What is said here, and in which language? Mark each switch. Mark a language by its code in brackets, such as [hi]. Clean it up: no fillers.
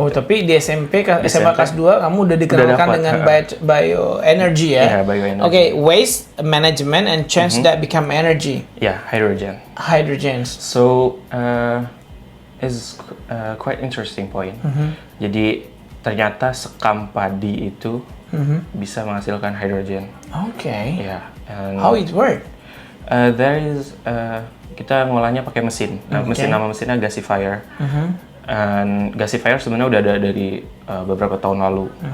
[id] Tapi di SMP SMA kelas 2 kamu udah dikenalkan dengan bioenergy ya? [en] Yeah, bioenergy. Waste management and change that become energy. Yeah, hydrogen. So, is quite interesting point. [id] Jadi ternyata sekam padi itu bisa menghasilkan hydrogen. [en] Yeah. How it work? There is [id] kita ngolahnya pakai mesin. Nah, nama mesinnya gasifier. And gasifier sebenarnya udah ada dari beberapa tahun lalu.